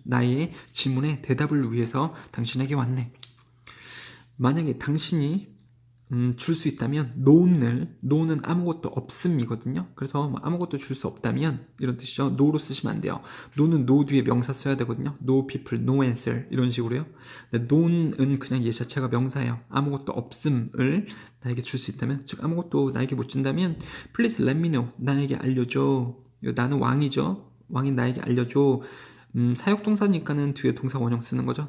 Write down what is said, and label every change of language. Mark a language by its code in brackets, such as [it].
[ko] 나의 질문에 대답을 위해서 당신에게 왔네. 만약에 당신이 줄 수 있다면 no는 아무것도 없음이거든요. 그래서 아무것도 줄 수 없다면 이런 뜻이죠. no로 쓰시면 안 돼요. no는 no 뒤에 명사 써야 되거든요. [en] no people, no answer [ko] 이런 식으로요. no는 그냥 얘 자체가 명사예요. 아무것도 없음을 나에게 줄 수 있다면, 즉 아무것도 나에게 못 준다면 [en] please let me know. [ko] 나에게 알려줘. 나는 왕이죠. 왕인 나에게 알려줘. 사역동사니까는 뒤에 동사 원형 쓰는 거죠.